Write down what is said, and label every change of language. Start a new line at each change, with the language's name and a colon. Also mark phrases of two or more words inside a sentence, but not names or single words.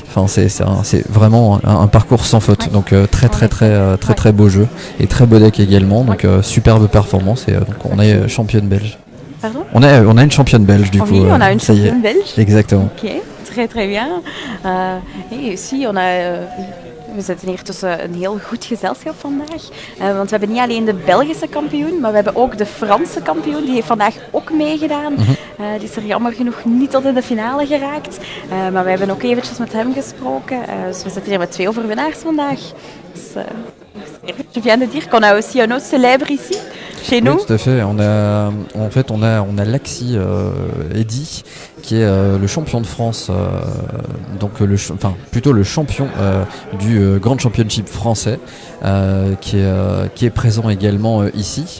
French: Enfin c'est vraiment un parcours sans faute. Ouais. Donc très beau jeu et très beau deck également. Donc superbe performance et donc on est championne belge. Pardon? On a une championne belge du coup. Oui, on a une ça y est. championne belge. Exactement. Oké, très bien. Et aussi,
Dutch: we zitten hier tussen een heel goed gezelschap vandaag. Want we hebben niet alleen de Belgische kampioen, maar we hebben ook de Franse kampioen. Die heeft vandaag ook meegedaan. Die is er jammer genoeg niet tot in de finale geraakt. Maar we hebben ook eventjes met hem gesproken. Dus we zitten hier met 2 overwinnaars vandaag.
French: Dus, je viens de dire qu'on a aussi un autre célèbre ici, chez nous. Oui, tout à fait. On a Laxi Eddy qui est le champion de France, donc plutôt le champion du Grand Championship français, qui est présent également ici.